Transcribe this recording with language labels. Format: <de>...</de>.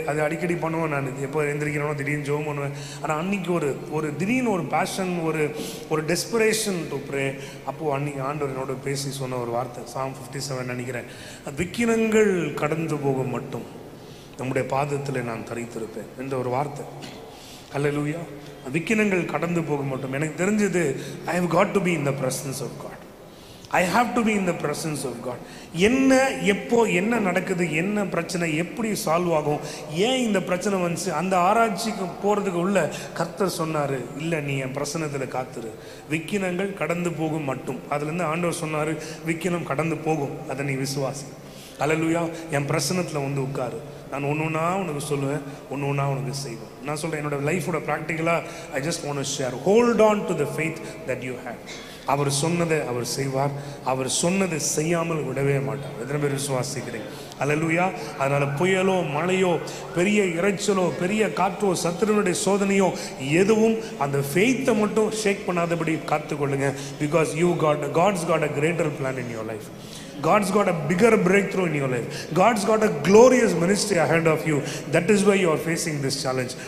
<ta>அது அடிக்கடி பண்ணுவேன் நான், எப்போ எழுந்திரிக்கிறேனோ திடீர்னு ஜோம் பண்ணுவேன். ஆனால் அன்றைக்கி ஒரு திடீர்னு ஒரு பேஷன், ஒரு டெஸ்பரேஷன் டு ப்ரே. அப்போது அன்றைக்கி ஆண்டவர் என்னோட பேசி சொன்ன ஒரு வார்த்தை, Psalm 57 நினைக்கிறேன், விக்கிரங்கள் கடந்து போகும் மட்டும் நம்முடைய பாதத்தில் நான் தரித்திருப்பேன் என்ற ஒரு வார்த்தை. ஹல்லேலூயா. விக்கிரங்கள் கடந்து போக மட்டும் எனக்கு தெரிஞ்சது,</ta> <en>I have got to be in the presence of God. I have to be in the presence of God.</en> <ta>என்ன எப்போ என்ன நடக்குது, என்ன பிரச்சனை எப்படி சால்வ் ஆகும், ஏன் இந்த பிரச்சனை வந்துச்சு, அந்த ஆராய்ச்சிக்கு போகிறதுக்கு உள்ள கர்த்தர் சொன்னார், இல்லை நீ என் பிரசனத்தில் காத்துரு, விக்கிரங்கள் கடந்து போகும் மட்டும். அதுலேருந்து ஆண்டவர் சொன்னார், விக்கிரம் கடந்து போகும், அதை நீ விசுவாசி. அல்லேலூயா. என் பிரசனத்தில் வந்து உட்காரு, நான் ஒன்று ஒன்றா உனக்கு சொல்லுவேன், ஒன்று ஒன்றா உனக்கு செய்வேன். நான் சொல்கிறேன், என்னோட லைஃபோட ப்ராக்டிக்கலாக</ta> <en>I just want to share. Hold on to the faith that you have.</en> <ta>அவர் சொன்னதை அவர் செய்வார், அவர் சொன்னதை செய்யாமல் விடவே மாட்டார். எத்தனை பேர் விசுவாசிக்கிறீங்க? அல்லேலூயா. அதனால் புயலோ மழையோ பெரிய இறைச்சலோ பெரிய காற்றோ சத்துருனுடைய சோதனையோ எதுவும் அந்த ஃபெய்த்தை மட்டும் ஷேக் பண்ணாதபடி காத்துக்கொள்ளுங்க.</ta> <en>Because God's got a greater plan in your life. God's got a bigger breakthrough in your life. God's got a glorious ministry ahead of you. That is why you are facing this challenge.</en>